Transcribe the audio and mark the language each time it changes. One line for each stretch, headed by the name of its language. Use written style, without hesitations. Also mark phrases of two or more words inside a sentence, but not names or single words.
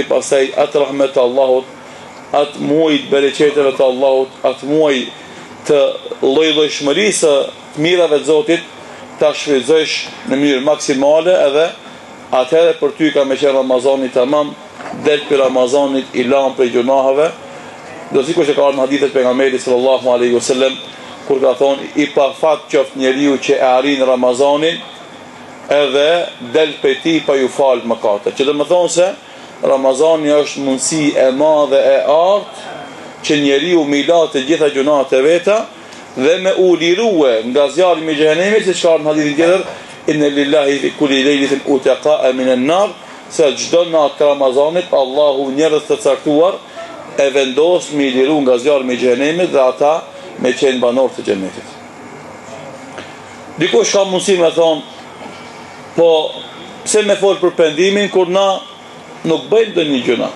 Albanian: pasaj atë rahmet të Allahut, atë muaj të bereqeteve të Allahut, atë muaj të lloj-llojshmërisë të mirave të Zotit, ta shfrytëzosh në mënyrë maksimale, edhe atëherë për ty ka me qenë Ramazani tamam, del për Ramazanit i lanë për gjunaheve, do sikur që ka ardhur në hadithet pejgamberit
Arabic: صلى الله عليه وسلم,
Albanian: kur ka thonë i pa fat qoftë njeriu që e arrin Ramazanin edhe del për ti pa ju falë mëkate. Që do më thonë se Ramazani është mundësi e madhe e artë që njeriu me la të gjitha gjunat e veta dhe me u lirue nga zjarmi i xhenemit, si që ka në hadithin tjetër,
Arabic: إن لله في كل ليلة عتقاء من النار,
Albanian: se çdo natë të Ramazanit Allahu njerëz të caktuar e vendos me liru nga zjarmi i xhenemit dhe ata me qenë banor të xhenetit. Dikush ka mundësi me thonë, po pse me folë për pendimin, kur na nuk bëjmë dhe një gjuna.